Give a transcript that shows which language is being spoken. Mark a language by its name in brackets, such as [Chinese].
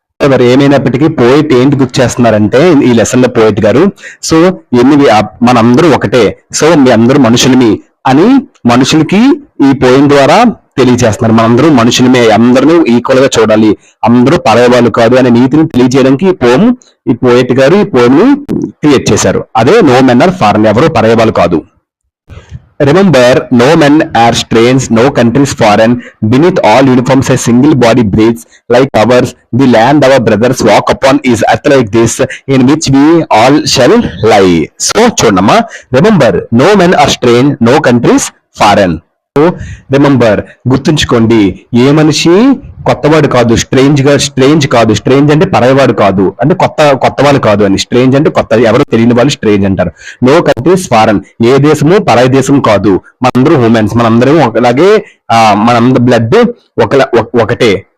[Telugu] ఎవరు ఏమైనప్పటికీ పోయిట్ ఏంటి గుర్తు చేస్తున్నారంటే ఈ లెసన్ లో పోయిట్ గారు, సో మనందరూ ఒకటే, సో మీ అందరూ మనుషులమి అని మనుషులకి ఈ పోయిం ద్వారా తెలియజేస్తున్నారు. మనందరూ మనుషులమే, అందరూ ఈక్వల్ గా చూడాలి, అందరూ పరాయవాళ్ళు కాదు అనే నీతిని తెలియజేయడానికి ఈ పోయిట్ గారు ఈ పోయిం ని క్రియేట్ చేశారు. అదే [English] no men are foreign, [Telugu] ఎవరు పరాయవాళ్ళు కాదు. [English] Remember, no men are strange, no country is foreign. Beneath all uniforms a single body breathes like ours. The land our brothers walk upon is earth like this, in which we all shall lie. So చూడమ్మా, remember, no men are strange, no country is foreign. [Telugu] Remember, గుర్తుంచుకోండి, ఏ మనిషి కొత్తవాడు కాదు, strange కాదు. Strange అంటే పరాయవాడు కాదు, అంటే కొత్త వాళ్ళు కాదు అని. స్ట్రేంజ్ అంటే కొత్త, ఎవరు తెలియని వాళ్ళు స్ట్రేంజ్ అంటారు. [English] no countries foreign, [Telugu] ఏ దేశము పరాయి దేశం కాదు. మనందరూ హ్యూమన్స్, మనందరం ఒకలాగే, మనందరి బ్లడ్ ఒకటే.